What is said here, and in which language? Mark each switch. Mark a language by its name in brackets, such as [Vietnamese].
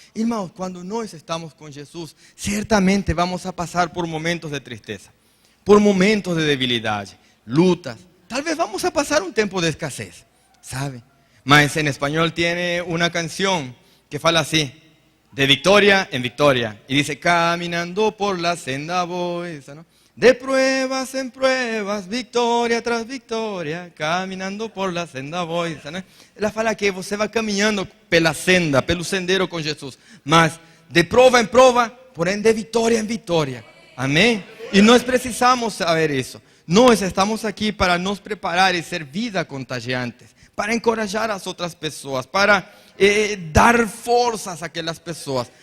[Portuguese] Irmãos, quando nós estamos com Jesus, certamente vamos a passar por momentos de tristeza, por momentos de debilidade, lutas. Talvez vamos a passar um tempo de escassez, sabe? Mas em espanhol tem uma canção que fala assim: [Spanish] de victoria en victoria. Y dice: caminando por la senda voy, ¿no? De pruebas en pruebas, victoria tras victoria, caminando por la senda voy, ¿no? [Portuguese] Ela fala que você vai caminhando pela senda, pelo sendero com Jesus, mas de prova em prova, porém de vitória em vitória. Amém? E nós precisamos saber isso. Nós estamos aqui para nos preparar e ser vida contagiantes, para encorajar as outras pessoas, para dar forças àquelas pessoas.